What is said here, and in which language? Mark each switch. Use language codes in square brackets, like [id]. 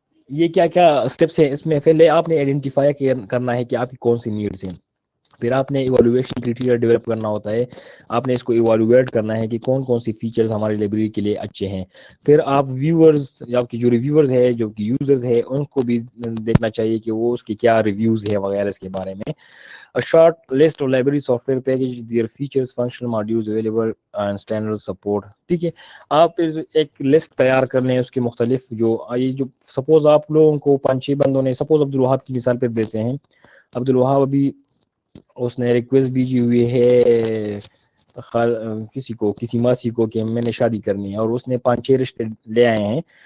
[ur] یہ کیا کیا اسٹیپس ہیں اس میں؟ پہلے آپ نے آئیڈینٹیفائی کرنا ہے کہ آپ کی کون سی نیڈس ہیں. پھر آپ نے ایوالویشن کرائٹیریا ڈیولپ کرنا ہوتا ہے. آپ نے اس کو ایوالویٹ کرنا ہے کہ کون کون سی فیچرز ہماری لائبریری کے لیے اچھے ہیں. پھر آپ ویورز, آپ کی جو ریویورز ہے, جو کہ یوزرز ہے, ان کو بھی دیکھنا چاہیے کہ وہ اس کے کیا ریویوز ہے وغیرہ اس کے بارے میں. [en] A short list of library software package, their features, functional modules available and standard support. [ur] ٹھیک ہے, آپ ایک لسٹ تیار کر لیں اس کے مختلف جو سپوز آپ لوگوں کو 5-6 بندوں نے, سپوز عبدالوہاب کی مثال پہ دیتے ہیں. عبدالوہاب ابھی اس نے ریکویسٹ بھیجی ہوئی ہے کسی ماسی کو کہ میں نے شادی کرنی ہے, اور اس نے 5-6 رشتے لے آئے ہیں.